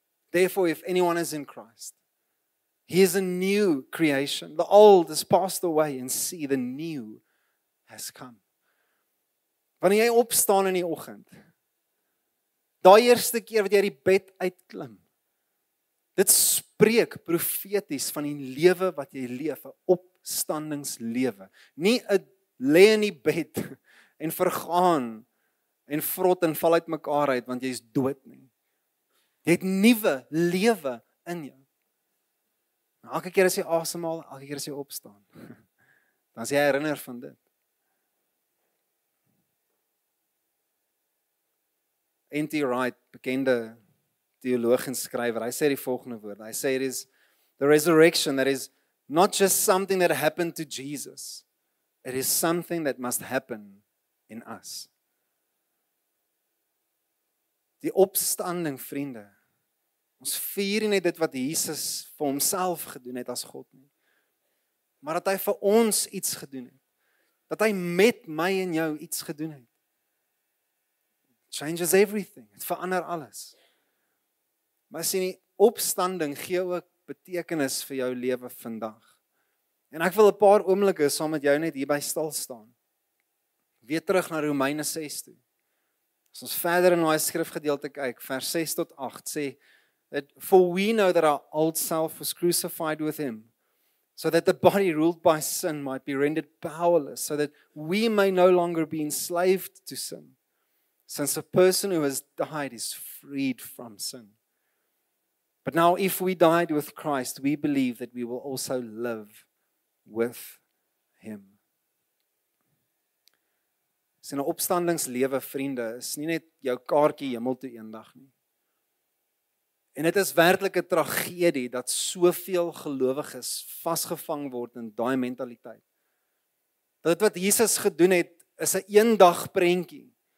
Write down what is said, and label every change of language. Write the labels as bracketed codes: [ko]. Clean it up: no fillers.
[en] Therefore, if anyone is in Christ, he is a new creation. The old has passed away and see the new has come. [af] Wanneer jy opstaan in die oggend, daai eerste keer wat jy uit die bed uitklim, dit spreek profeties van die lewe wat jy leef, 'n opstandingslewe. Nie 'n lê in die bed en vergaan en vrot en val uit mekaar uit want jy's dood nie. Jy het nuwe lewe in jou. En elke keer as jy asemhaal, elke keer as jy opstaan, dan is jy herinner van dit. N.T. Wright, bekende theoloog en skrywer, hy sê die volgende woorde. Hy sê [en] it is the resurrection that is not just something that happened to Jesus. It is something that must happen in us. [af] Die opstanding, vriende. Ons vier nie net dit wat Jesus vir homself gedoen het as God nie, maar dat hy vir ons iets gedoen het. Dat hy met my en jou iets gedoen het. [en] Changes everything. [af] Het verander alles. Maar sien die opstanding gee ook betekenis vir jou lewe vandag. En ek wil 'n paar oomblikke saam met jou net hierby stil staan. Weer terug na Romeine 6 toe. As ons verder in daai skrifgedeelte kyk, vers 6 tot 8 sê [en] that for we know that our old self was crucified with him, so that the body ruled by sin might be rendered powerless, so that we may no longer be enslaved to sin, since a person who has died is freed from sin. But now if we died with Christ, we believe that we will also live with him. [af] Sien, 'n opstandingslewe, vriende, is nie net jou kaartjie hemel toe eendag nie. En dit is werklik 'n tragedie dat soveel gelowiges vasgevang word in daai mentaliteit. Dat wat Jesus gedoen het, is 'n eendag prentjie.